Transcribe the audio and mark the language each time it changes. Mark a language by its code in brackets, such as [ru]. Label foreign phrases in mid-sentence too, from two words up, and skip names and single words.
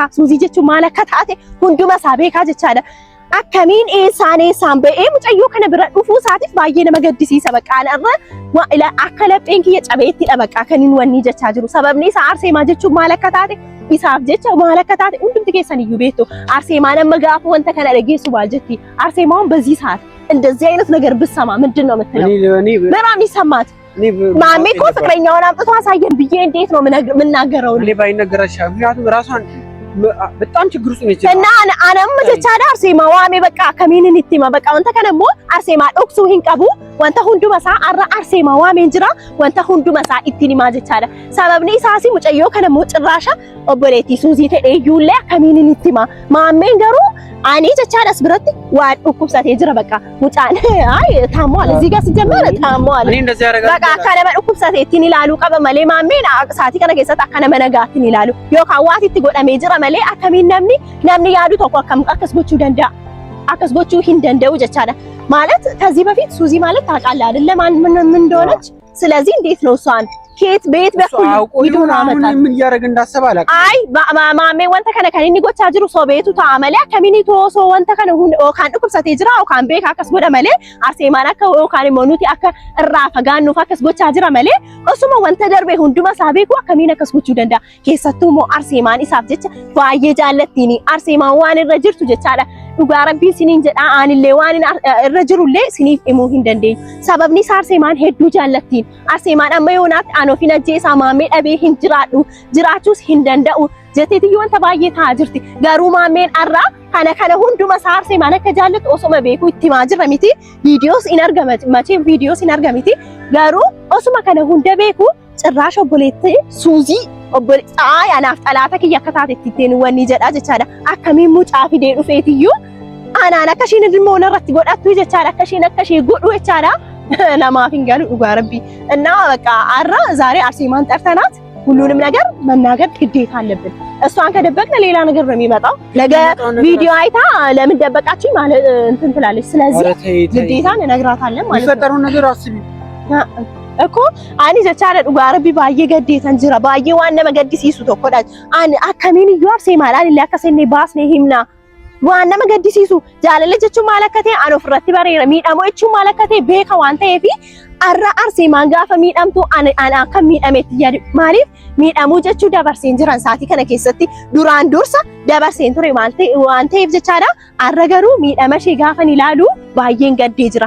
[om] Suuzii jechuun maal akka taate hunduma isaa beeka jechaadha. Akkamiin eessaan ba'ee mucayyoo kana bira dhufuu isaatiif baay'ee nama gaddisiisa bakka anarra akka lapheen kiyya cabeettidha bakka kan inni wanni jechaa jiru. Sababni isaa Arseemaa jechuun maal akka taate isaaf jecha maal akka taate hundumti keessan iyyuu beektu. Arseemaan amma gaafa wanta kana dhageessu baal jetti. [am] Arseemaan በዚህ ሰዓት እንደዚህ አይነት ነገር ብትሰማ ምንድን ነው የምትለው? በጣም ይሰማት ማሜ እኮ ፍቅረኛውን አምጥቶ አሳየን ብዬ እንዴት ነው የምናገረው? እኔ ባይነገራሽ ምክንያቱም ራሷን በጣም ችግር ውስጥ ነች [om] እና አነም jechaadha Arseema waame bakka akkamiin itti hima bakka wanta kana immoo Arseema dhoksuu hin qabu wanta hunduma isaa arra Arseema waameen jira wanta hunduma isaa ittiin himaa jechaadha. Sababni isaas mucayyoo kana immoo cirraasha obboleettii Suuzii ta'ee iyyuullee akkamiin itti hima maameen garuu ani jechaadha as biratti waan dhukkubsatee jira bakka mucaan ay taamwal [am] እዚህ ጋር ሲጀመር [om] taamwal bakka akka nama dhukkubsatee ittiin ilaaluu qaba malee maameen saatii kana keessatti akka nama nagaattiin ilaalu yookaan waan itti godhamee jira malee akkamiin namni yaadu tokko akkam akkas gochuu danda'a akkas gochuu hin danda'u jechaadha. [am] ማለት ከዚህ በፊት ሱዚ ማለት ታውቃለህ አይደለ ምን እንደሆነች ስለዚህ እንዴት ነው እሷን ከየት ቤት በኩል ይዱና አመጣ ምን ያረግ እንዳሰበ አላውቅም። [om] ai Maamee wanta kana kan ani gochaa jiru sababni isaa taamwal kaminiitoo sababa wanta kana hunda inni kan dhukkubsatee jira inni kan beeka kana gochuu malee Arseemaanaa ka inni mooniitii akka irraa fakkaa gaanu fakkaas gochaa jira malee isumoo wanta darbe hunduma saabeekku kamina kana gochuu danda'a kanaasumoo Arseemaan isaaf jecha baay'ee jaallattiin Arseemaan waan raajjiirtuu jechaadha dhugaa rabbii siniin jedha aanillee waan irra jirullee siniif himuu hin dandeenyu. Sababni isaa Arseemaan hedduu jaallattiin. Arseemaan amma yoonaatti aan ofin ajjeesaa maamee dhabee hin jiraadhu jiraachuus hin danda'u jetteetiyyuu wanta baay'ee ta'aa jirti. Garuu maameen arraa kana hunduma isaa Arseemaan akka jaallattu osuma beekuu itti himaa jirra miti. Viidiyoos hin argamiti. Garuu osuma kana hunda beekuu cirraasha obboleettii Suuzii obboleettii anaaf xalaata kiyya akka taate ittiin wanni jedha jechaadha. Akkamiin mucaa fidee dhufeetiyyuu anaan akka ishiin dhimma irratti godhattu jechaadha. Akka isheen godhu jechaadha. Namaaf hin galu dhugaa rabbii. [am] እና በቃ አራ ዛሬ አርሴማን ጠርተናት ሁሉንም ነገር መናገር ግዴታ አለብን። እሷን ከደበቅን ሌላ ነገር ነው የሚመጣው። ነገ ቪዲዮ አይታ ለምን ደበቃችኝ ማለት እንትን ትላለች። ስለዚህ ግዴታ እንነግራታለን ማለት ነው። የሚፈጠረው ነገር አስቢ [om] እኮ አኒ jechaadha dhugaa rabbii baay'ee gaddeetan jira baay'ee waan nama gaddisiisu tokkodha ani akkamiin iyyuu Arseemaan illee akkasenne baasnee himna waan nama gaddisiisu jaalala jechuun maal akka ta'e an ofirratti bareera miidhamoo jechuun maal akka ta'e beeka waan ta'eef arra Arseemaan gaafa miidhamtu ana akka miidhameetti yaadu maaliif miidhamuu jechuu dabarseen jiran saatii kana keessatti duraan dursa dabarseen ture waan ta'eef jechaadha arra garuu miidhama ishee gaafa ilaalu baay'een gaddee jira.